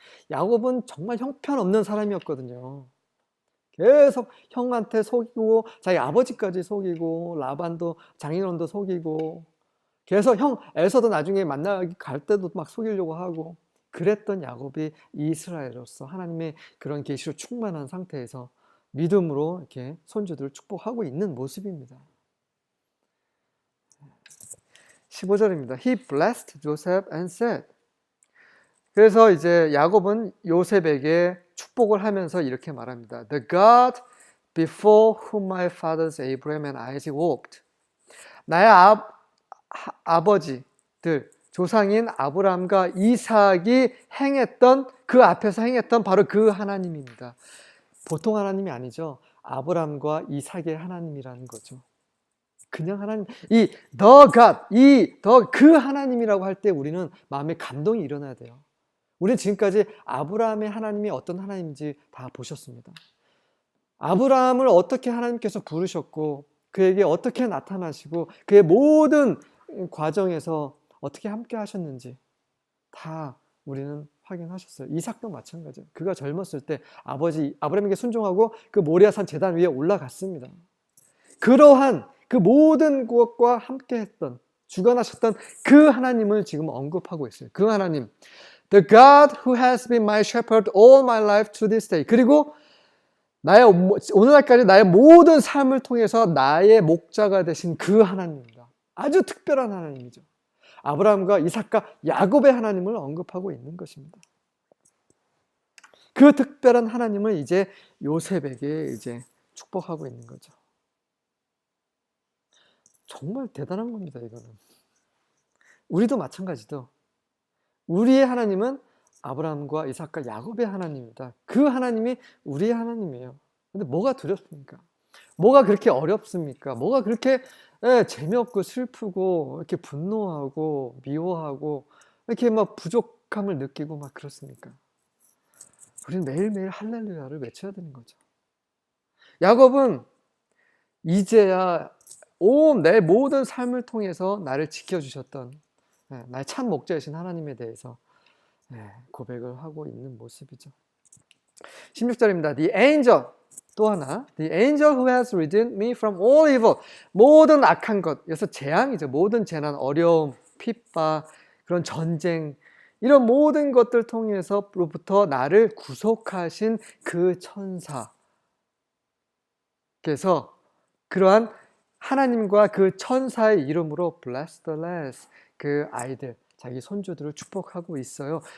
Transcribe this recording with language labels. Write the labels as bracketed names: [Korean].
[Korean] 야곱은 정말 형편없는 사람이었거든요. 계속 형한테 속이고 자기 아버지까지 속이고 라반도 장인어른도 속이고 계속 에서도 나중에 만나기 갈 때도 막 속이려고 하고 그랬던 야곱이 이스라엘로서 하나님의 그런 계시로 충만한 상태에서 믿음으로 이렇게 손주들을 축복하고 있는 모습입니다. 15절입니다. [English] He blessed Joseph and said. [Korean] 그래서 이제 야곱은 요셉에게 축복을 하면서 이렇게 말합니다. [English] The God before whom my fathers Abraham and Isaac walked. [Korean] 나의 아버지들, 조상인 아브라함과 이삭이 그 앞에서 행했던 바로 그 하나님입니다. 보통 하나님이 아니죠. 아브라함과 이삭의 하나님이라는 거죠. 그냥 하나님, the God, 그 하나님이라고 할 때 우리는 마음에 감동이 일어나야 돼요. 우리는 지금까지 아브라함의 하나님이 어떤 하나님인지 다 보셨습니다. 아브라함을 어떻게 하나님께서 부르셨고 그에게 어떻게 나타나시고 그의 모든 과정에서 어떻게 함께 하셨는지 다 우리는 확인하셨어요. 이삭도 마찬가지예요. 그가 젊었을 때 아브라함에게 순종하고 그 모리아산 제단 위에 올라갔습니다. 그러한 그 모든 것과 함께 했던 주관하셨던 그 하나님을 지금 언급하고 있어요. 그 하나님, [English] The God who has been my shepherd all my life to this day. [Korean] 그리고 오늘날까지 나의 모든 삶을 통해서 나의 목자가 되신 그 하나님입니다. 아주 특별한 하나님이죠. 아브라함과 이삭과 야곱의 하나님을 언급하고 있는 것입니다. 그 특별한 하나님을 이제 요셉에게 이제 축복하고 있는 거죠. 정말 대단한 겁니다, 이거는. 우리도 마찬가지죠. 우리의 하나님은 아브라함과 이삭과 야곱의 하나님입니다. 그 하나님이 우리의 하나님이에요. 근데 뭐가 두렵습니까? 뭐가 그렇게 어렵습니까? 뭐가 그렇게 재미없고 슬프고 이렇게 분노하고 미워하고 이렇게 막 부족함을 느끼고 막 그렇습니까? 우리는 매일매일 할렐루야를 외쳐야 되는 거죠. 야곱은 이제야 내 모든 삶을 통해서 나를 지켜주셨던 나의 참 목자이신 하나님에 대해서 고백을 하고 있는 모습이죠. 16절입니다. [English] The angel, [Korean] 또 하나, [English] The angel who has redeemed me from all evil. [Korean] 모든 악한 것, 여기서 재앙이죠. 모든 재난, 어려움, 핍박, 그런 전쟁, 이런 모든 것들 통해서로부터 나를 구속하신 그 천사께서 그러한 하나님과 그 천사의 이름으로 [English] bless the lads, [Korean] 그 아이들, 자기 손주들을 축복하고 있어요.